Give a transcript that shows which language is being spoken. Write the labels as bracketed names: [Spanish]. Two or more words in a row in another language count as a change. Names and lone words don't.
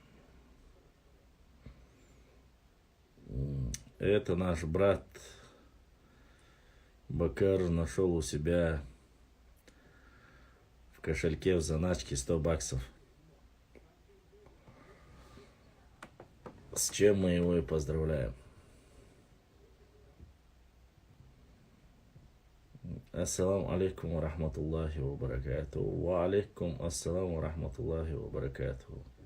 [Russian] Это наш брат Бакар нашел у себя в кошельке в заначке 100 баксов. С чем мы его и поздравляем. [Arabic] السلام عليكم ورحمة الله وبركاته. وعليكم السلام ورحمة الله وبركاته.